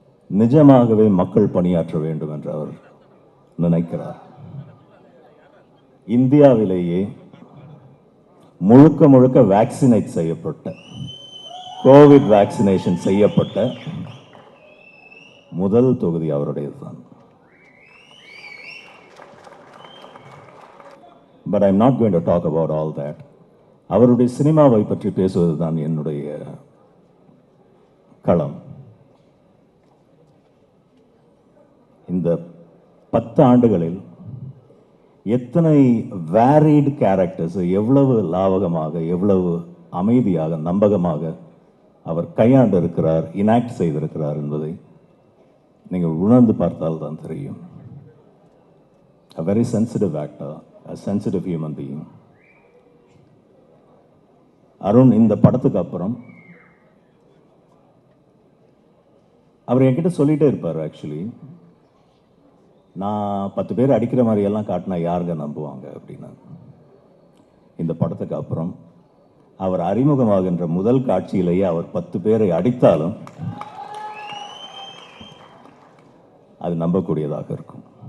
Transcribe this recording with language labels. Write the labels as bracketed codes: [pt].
[ta] நிஜமாகவே மக்கள் பணியாற்ற வேண்டும் என்று அவர் நினைக்கிறார். இந்தியாவிலேயே முழுக்க முழுக்க வேக்சினேட் செய்யப்பட்ட, கோவிட் வேக்சினேஷன் செய்யப்பட்ட முதல் தொகுதி அவருடையதுதான். [en] But I'm not going to talk about all that. [ta] அவருடைய சினிமாவை பற்றி பேசுவதுதான் என்னுடைய களம். இந்த 10 ஆண்டுகளில் எத்தனை [en] varied characters, [ta] எவ்வளவு லாவகமாக, எவ்வளவு அமைதியாக, நம்பகமாக அவர் கையாண்டு இருக்கிறார், இனாக்ட் செய்திருக்கிறார் என்பதை நீங்கள் உணர்ந்து பார்த்தால் தான் தெரியும். [en] A very sensitive actor, a sensitive human being. [ta] Arun இந்த படத்துக்கு அப்புறம் அவர் என்கிட்ட சொல்லிட்டே இருப்பார். ஆக்சுவலி நான் 10 பேர் அடிக்கிற மாதிரியெல்லாம் காட்டினா யாருங்க நம்புவாங்க அப்படின்னு. இந்த படத்துக்கு அப்புறம் அவர் அறிமுகமாகின்ற முதல் காட்சியிலேயே அவர் 10 பேரை அடித்தாலும் அது நம்பக்கூடியதாக இருக்கும்.